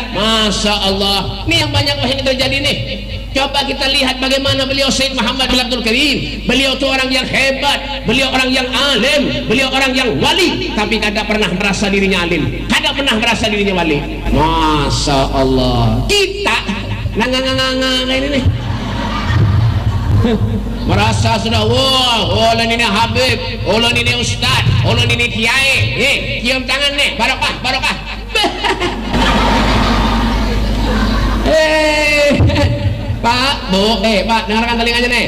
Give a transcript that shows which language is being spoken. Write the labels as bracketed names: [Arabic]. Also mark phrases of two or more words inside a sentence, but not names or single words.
[Arabic] Masya Allah, [Indonesian] ini yang banyak yang terjadi nih. Coba kita lihat bagaimana beliau Sayyid Muhammad bin Abdul Karim. Beliau itu orang yang hebat, beliau orang yang alim, beliau orang yang wali, tapi tidak pernah merasa dirinya alim, tidak pernah merasa dirinya wali. [Arabic] Masya Allah, [Banjar] kita ngang ini nih merasa sudah wah, ulun ini Habib, ulun ini Ustad, ulun ini Kiai. [Indonesian] Cium tangan nih, barokah. Pak, Bu, Pak, dengarkan telinganya nih.